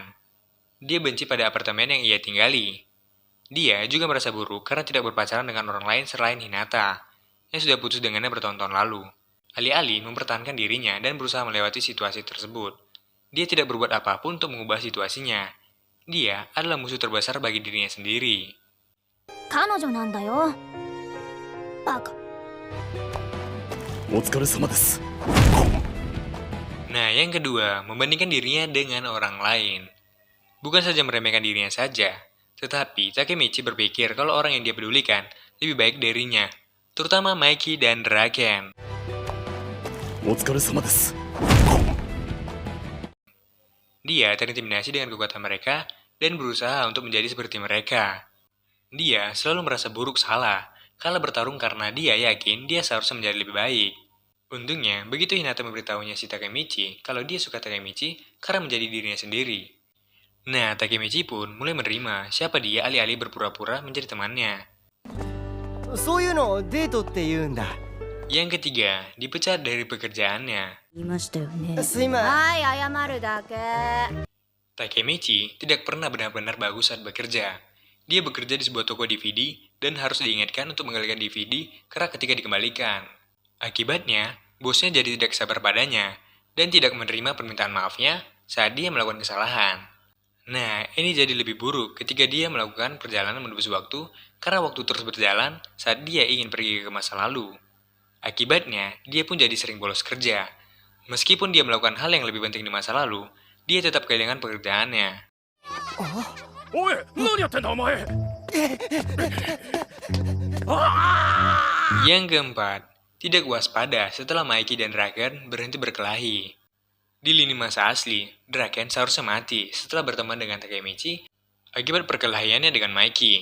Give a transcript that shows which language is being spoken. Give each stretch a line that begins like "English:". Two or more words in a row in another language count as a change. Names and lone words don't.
Indonesian: Dia benci pada apartemen yang ia tinggali. Dia juga merasa buruk karena tidak berpacaran dengan orang lain selain Hinata, yang sudah putus dengannya bertahun-tahun lalu. Alih-alih mempertahankan dirinya dan berusaha melewati situasi tersebut, dia tidak berbuat apapun untuk mengubah situasinya. Dia adalah musuh terbesar bagi dirinya sendiri.
Japanese: 彼女なんだよバカお疲れ様です。
Indonesian: Nah, yang kedua, membandingkan dirinya dengan orang lain. Bukan saja meremehkan dirinya saja, tetapi Takemichi berpikir kalau orang yang dia pedulikan lebih baik darinya, terutama Mikey dan Draken.
Japanese: お疲れ様です。
Indonesian: Dia terintimidasi dengan kekuatan mereka dan berusaha untuk menjadi seperti mereka. Dia selalu merasa buruk salah, kalah bertarung karena dia yakin dia seharusnya menjadi lebih baik. Untungnya, begitu Hinata memberitahunya si Takemichi kalau dia suka Takemichi karena menjadi dirinya sendiri. Nah, Takemichi pun mulai menerima siapa dia alih-alih berpura-pura menjadi temannya.
Japanese: そういうのをデートって言うんだ。
Indonesian: Yang ketiga, dipecat dari pekerjaannya.
Japanese: 言いましたよねすいまはい謝るだけ
Indonesian: Takemichi tidak pernah benar-benar bagus saat bekerja. Dia bekerja di sebuah toko DVD dan harus diingatkan untuk menggalikan DVD karena ketika dikembalikan. Akibatnya, bosnya jadi tidak sabar padanya dan tidak menerima permintaan maafnya saat dia melakukan kesalahan. Nah, ini jadi lebih buruk ketika dia melakukan perjalanan menembus waktu karena waktu terus berjalan saat dia ingin pergi ke masa lalu. Akibatnya, dia pun jadi sering bolos kerja. Meskipun dia melakukan hal yang lebih penting di masa lalu, dia tetap kehilangan pekerjaannya.
Japanese: おい、何やってんだお前。
Indonesian: Yang keempat, tidak waspada setelah Mikey dan Draken berhenti berkelahi. Di lini masa asli, Draken seharusnya mati setelah berteman dengan Takemichi akibat perkelahiannya dengan Mikey.